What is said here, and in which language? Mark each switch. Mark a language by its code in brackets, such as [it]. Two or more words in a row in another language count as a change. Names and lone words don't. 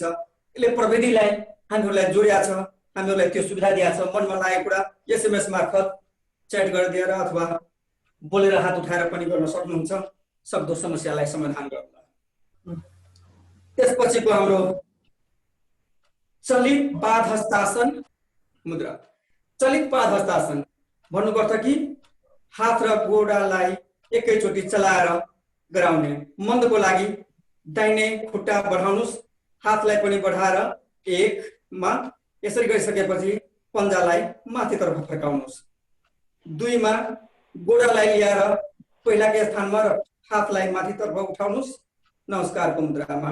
[ne] यसले प्रविधिलाई हामीहरूलाई जोडिया छ, हामीहरूलाई त्यो सुविधा दिएको छ। मनमा लागेको कुरा एसएमएस मार्फत च्याट गरिदिएर अथवा बोलेर हात उठाएर पनि गर्न सक्नुहुन्छ सक्दो समस्यालाई समाधान गर्न। त्यसपछिको हाम्रो चलित पाद हस्तासन मुद्रा। चलित पाद हस्तासन भन्नुपर्छ कि हात र गोडालाई एकैचोटि चलाएर गराउने। मन्दको लागि दाहिने खुट्टा बढाउनुस्, हातलाई पनि बढाएर एकमा यसरी गरिसकेपछि पन्जालाई माथितर्फ फर्काउनुस्। दुईमा गोडालाई लिएर पहिलाकै स्थानमा र हातलाई माथितर्फ उठाउनुस् नमस्कारको मुद्रामा।